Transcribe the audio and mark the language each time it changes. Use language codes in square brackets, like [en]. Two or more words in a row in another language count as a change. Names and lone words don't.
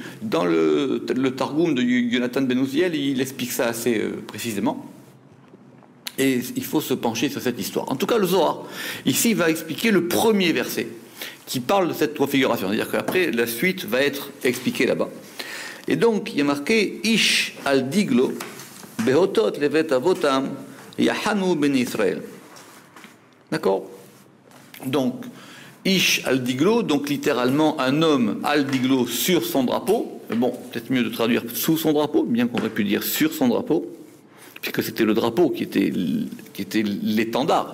[fr] Dans le Targum de Yonatan Ben Uziel, il explique ça assez précisément. Et il faut se pencher sur cette histoire. En tout cas, le Zohar, ici, va expliquer le premier verset qui parle de cette configuration. C'est-à-dire qu'après, la suite va être expliquée là-bas. Et donc, il y a marqué « [he] איש על דגלו באותות לבית אבותם יחנו בני ישראל ». [fr] D'accord ? Donc, [he] איש על דגלו, [fr] donc littéralement un homme [he] על דגלו [fr] sur son drapeau. Bon, peut-être mieux de traduire sous son drapeau, bien qu'on aurait pu dire sur son drapeau, puisque c'était le drapeau qui était l'étendard.